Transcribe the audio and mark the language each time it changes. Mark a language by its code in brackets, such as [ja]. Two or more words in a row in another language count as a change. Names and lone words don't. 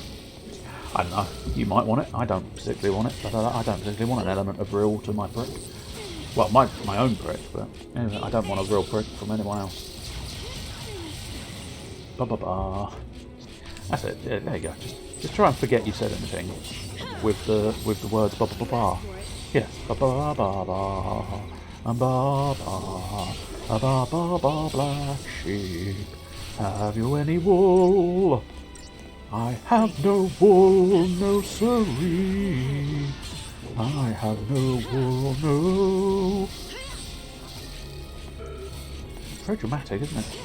[en] I don't know, you might want it, I don't particularly want it, but I don't particularly want an element of real to my prick. Well, my own prick, but anyway, I don't want a real prick from anyone else. Ba-ba-ba. That's it, yeah, there you go, just try and forget you said anything with the words ba-ba-ba-ba. Yes, ba-ba-ba-ba, ba-ba-ba, ba-ba-ba, black sheep, have you any wool? I have no wool, no siree. I have no wool, no. Very dramatic, isn't it?